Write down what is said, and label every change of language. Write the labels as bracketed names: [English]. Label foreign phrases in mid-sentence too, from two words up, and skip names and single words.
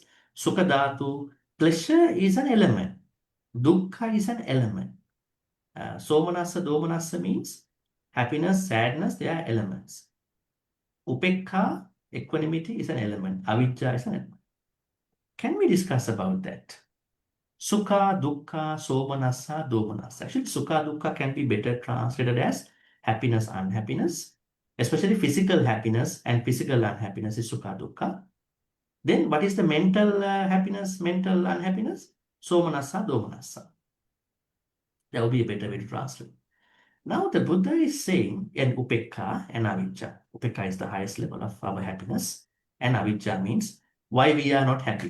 [Pali] Sukha dhatu, [English] pleasure is an element. Dukkha is an element. [Pali] Somanassa, domanassa [English] means happiness, sadness, they are elements. Upekha, equanimity is an element. Avijja is an element. Can we discuss about that? [Pali] Sukha, dukkha, somanassa, domanassa. [English] Actually, [Pali] sukha, dukkha [English] can be better translated as happiness, unhappiness. Especially physical happiness and physical unhappiness is [Pali] sukha, dukkha. [English] Then what is the mental happiness, mental unhappiness? [Pali] Somanassa, Domanassa. [English] That would be a better way to translate. Now the Buddha is saying, and Upekkha and Avijja. Upekkha is the highest level of our happiness, and Avijja means why we are not happy.